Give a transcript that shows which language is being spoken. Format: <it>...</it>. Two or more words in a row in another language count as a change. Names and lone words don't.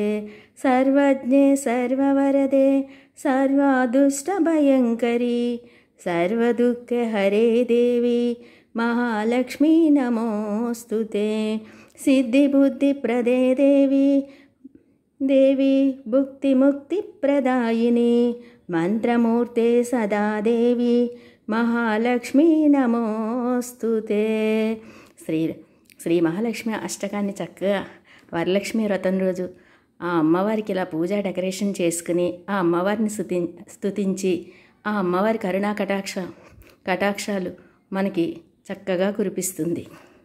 <sa>सर्वज्ञे सर्ववरदे सर्वादुष्टभयङ्करी सर्वदुःखहरे देवी महालक्ष्मी नमोऽस्तुते। सिद्धिबुद्धिप्रदे देवी भुक्तिमुक्तिप्रदायिनी मंत्रमूर्ते सदा देवी महालक्ष्मी नमोऽस्तुते।</sa> <te>శ్రీ మహాలక్ష్మి అష్టకాన్ని చక్కగా వరలక్ష్మి వ్రతం రోజు ఆ అమ్మవారికి ఇలా పూజ డెకరేషన్ చేసుకుని ఆ అమ్మవారిని స్తుతించి ఆ అమ్మవారి కరుణా కటాక్షాలు మనకి చక్కగా కురిపిస్తుంది.</te>